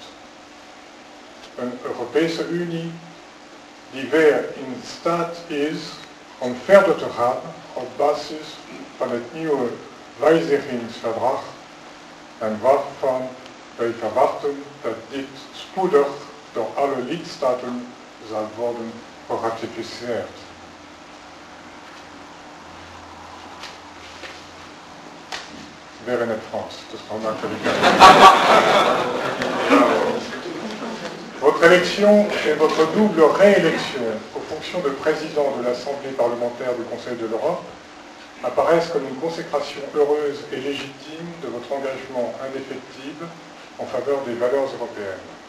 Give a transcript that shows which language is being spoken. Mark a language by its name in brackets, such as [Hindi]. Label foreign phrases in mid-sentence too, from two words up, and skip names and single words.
[Dutch] Een Europese Unie die weer in staat is om verder te gaan op basis van het nieuwe wijzigingsverdrag en waarvan wij verwachten dat dit spoedig door alle lidstaten zal worden geratificeerd. Weer in het Frans, dus [French] on a Votre élection et votre double réélection aux fonctions de président de l'Assemblée parlementaire du Conseil de l'Europe apparaissent comme une consécration heureuse et légitime de votre engagement indéfectible en faveur des valeurs européennes.